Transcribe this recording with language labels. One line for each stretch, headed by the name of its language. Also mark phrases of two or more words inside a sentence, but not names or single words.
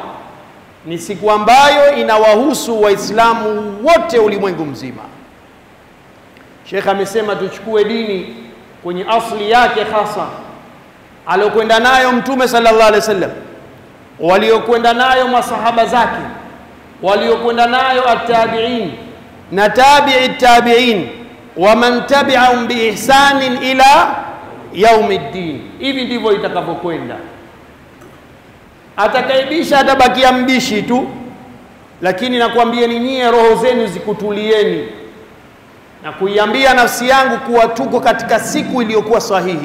Swahili: Ni siku ambayo inawahusu Waislamu wote ulimwengu mzima. Sheikh amesema tuchukue dini kwenye asli yake hasa alokwenda nayo Mtume
Arabic: صلى الله عليه وسلم,
Swahili: waliokwenda nayo masahaba zake, waliokwenda nayo at-tabi'in na
Arabic: تابعي التابعين ومن تبعهم بإحسان إلى يوم الدين.
Swahili: Hivi ndivyo itakavyokwenda. Atakaibisha atabakia mbishi tu, lakini nakwambieni nyie, roho zenu zikutulieni na kuiambia nafsi yangu kuwa tuko katika siku iliyokuwa sahihi.